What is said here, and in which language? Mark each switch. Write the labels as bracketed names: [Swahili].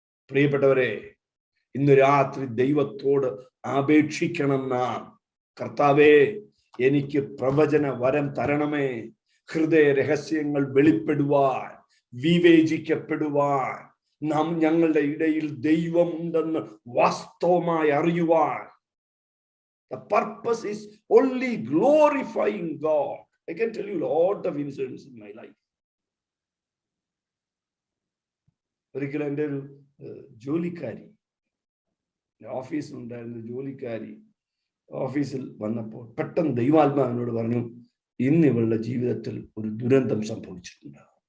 [Malayalam] പ്രിയപ്പെട്ടവരെ, ഇന്ന് രാത്രി ദൈവത്തോട് അപേക്ഷിക്കണം നാം. കർത്താവേ, എനിക്ക് പ്രവചന വരം തരണമേ. ഹൃദയ രഹസ്യങ്ങൾ വെളിപ്പെടുവാൻ, വിവേചിക്കപ്പെടുവാൻ, നാം ഞങ്ങളുടെ ഇടയിൽ ദൈവമുണ്ടെന്ന് വാസ്തവമായി അറിയുവാൻ. [English] The purpose is only glorifying God. I can tell you a lot of incidents in my life. [Malayalam] ഒരിക്കലും എൻ്റെ ഒരു ജോലിക്കാരി, ഓഫീസിലുണ്ടായിരുന്ന ജോലിക്കാരി ഓഫീസിൽ വന്നപ്പോൾ പെട്ടെന്ന് ദൈവാത്മാവിനോട് പറഞ്ഞു, ഇന്ന് ഇവളുടെ ജീവിതത്തിൽ ഒരു ദുരന്തം സംഭവിച്ചിട്ടുണ്ട്.